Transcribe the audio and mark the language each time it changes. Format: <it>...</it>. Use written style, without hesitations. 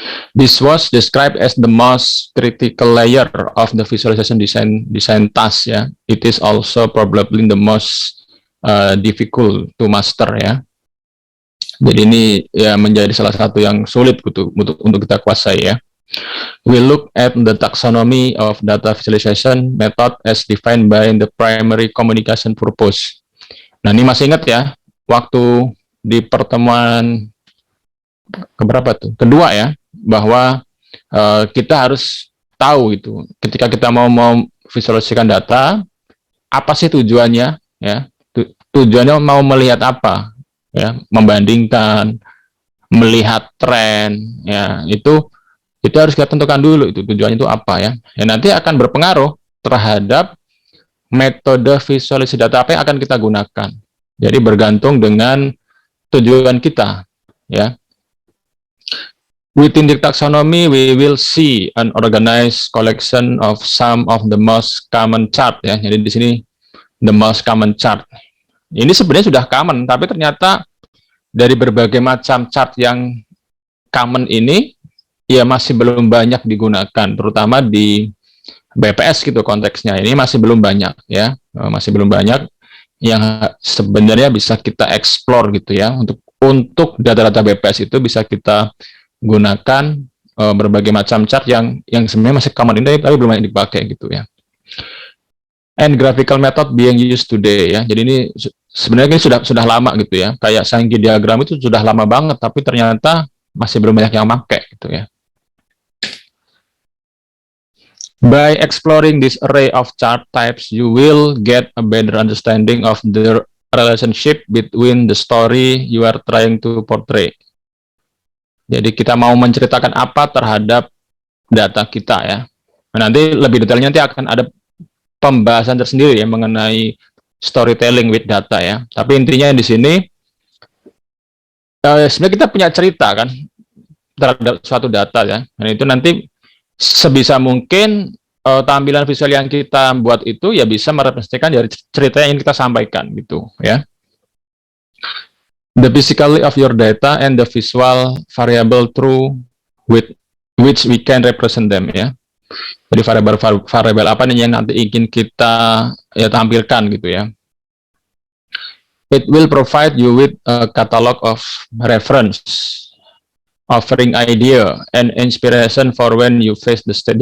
<en>This was described as the most critical layer of the visualization design task ya. It is also probably the most difficult to master ya.</en> <id>Jadi ini ya menjadi salah satu yang sulit untuk kita kuasai ya.</id> <en>We look at the taxonomy of data visualization method as defined by the primary communication purpose.</en> <id>Nah, ini masih ingat ya, waktu di pertemuan keberapa tuh? Kedua ya, bahwa kita harus tahu itu ketika kita mau visualisasikan data, apa sih tujuannya ya? Tujuannya mau melihat apa ya? Membandingkan, melihat tren ya, itu harus kita tentukan dulu itu tujuannya itu apa ya. Ya nanti akan berpengaruh terhadap metode visualisasi data apa yang akan kita gunakan. Jadi bergantung dengan tujuan kita ya.</id> <en>Within the taxonomy, we will see an organized collection of some of the most common chart ya.</en> <id>Jadi di sini</id> <en>the most common chart.</en> <id>Ini sebenarnya sudah common, tapi ternyata dari berbagai macam chart yang common ini ya masih belum banyak digunakan, terutama di BPS gitu konteksnya. Ini masih belum banyak ya, masih belum banyak yang sebenarnya bisa kita explore gitu ya. Untuk data-data BPS itu bisa kita gunakan berbagai macam chart yang sebenarnya masih common ini tapi belum banyak dipakai gitu ya.</id> <en>And graphical method being used today</en> <id>ya. Jadi ini sebenarnya ini sudah lama gitu ya. Kayak Sankey diagram itu sudah lama banget tapi ternyata masih belum banyak yang pakai gitu ya.</id> <en>By exploring this array of chart types, you will get a better understanding of the relationship between the story you are trying to portray.</en> <id>Jadi kita mau menceritakan apa terhadap data kita ya. Nah, nanti lebih detailnya nanti akan ada pembahasan tersendiri ya mengenai storytelling with data ya. Tapi intinya di sini sebenarnya kita punya cerita kan terhadap suatu data ya. Dan itu nanti sebisa mungkin tampilan visual yang kita buat itu ya bisa merepresentasikan dari cerita yang ingin kita sampaikan gitu ya.</id> <en>The physicality of your data and the visual variable through with which we can represent them ya.</en> <id>Jadi variabel apa nih yang nanti ingin kita ya tampilkan gitu ya.</id> <en>It will provide you with a catalog of reference, offering idea and inspiration for when you face the state.</en>